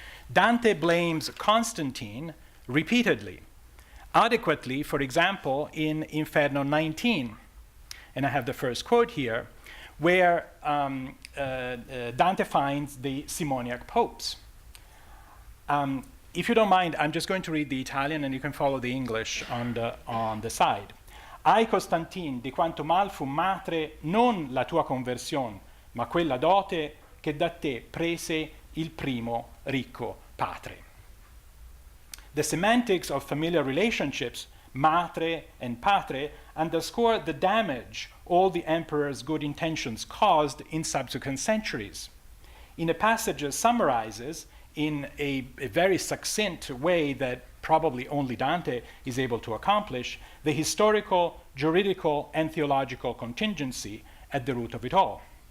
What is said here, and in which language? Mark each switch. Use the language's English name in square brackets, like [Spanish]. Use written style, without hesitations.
[English] Dante blames Constantine repeatedly, adequately, for example, in Inferno 19. And I have the first quote here, where Dante finds the Simoniac popes. If you don't mind, I'm just going to read the Italian, and you can follow the English on the side. [Italian] Ai Constantine, di quanto mal fu matre non la tua conversione, ma quella dote che da te prese il primo ricco patre. [English] The semantics of familiar relationships, matre and patre, underscore the damage all the emperor's good intentions caused in subsequent centuries. In a passage that summarizes, in a very succinct way that probably only Dante is able to accomplish, the historical, juridical, and theological contingency at the root of it all.